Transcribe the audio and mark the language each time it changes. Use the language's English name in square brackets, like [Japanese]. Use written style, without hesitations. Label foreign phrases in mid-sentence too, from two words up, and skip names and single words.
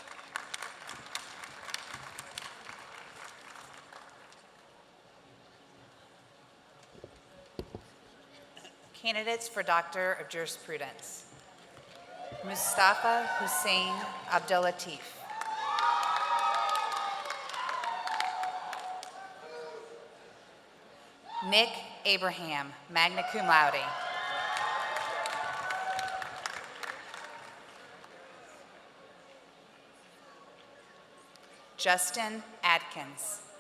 [English] Candidates for Doctor of Jurisprudence. Mustafa Hussein Abdelatif. Nick Abraham, [Latin] magna cum laude. [English] Justin Adkins.